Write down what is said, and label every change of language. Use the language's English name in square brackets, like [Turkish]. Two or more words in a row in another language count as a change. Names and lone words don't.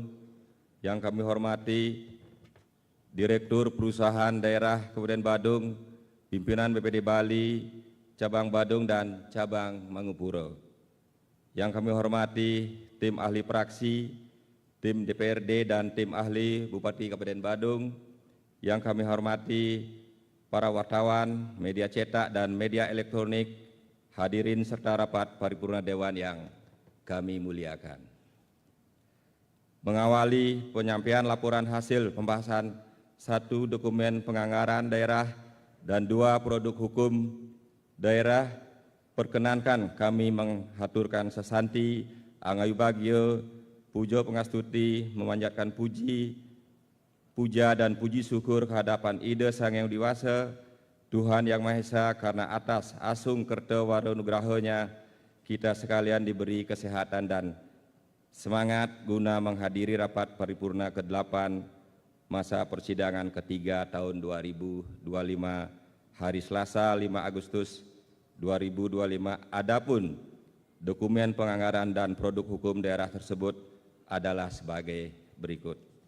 [Indonesian] yang kami hormati Direktur Perusahaan Daerah Kabupaten Badung, pimpinan BPD Bali, Cabang Badung dan Cabang Mangupuro, yang kami hormati tim ahli praksi, tim DPRD dan tim ahli Bupati Kabupaten Badung, yang kami hormati para wartawan, media cetak dan media elektronik, hadirin serta rapat paripurna Dewan yang kami muliakan. Mengawali penyampaian laporan hasil pembahasan 1 dokumen penganggaran daerah dan 2 produk hukum daerah, perkenankan kami menghaturkan sesanti [Balinese] Angayu Bagio, pujo pengastuti, [Indonesian] memanjatkan puja dan puji syukur kehadapan Ida Sang Hyang Widi Wasa, Tuhan Yang Maha Esa, karena atas [Balinese] asung kerta waro nugrahonya [Indonesian] kita sekalian diberi kesehatan dan semangat guna menghadiri rapat paripurna ke-8 masa persidangan ketiga tahun 2025 hari Selasa 5 Agustus 2025. Adapun dokumen penganggaran dan produk hukum daerah tersebut adalah sebagai berikut.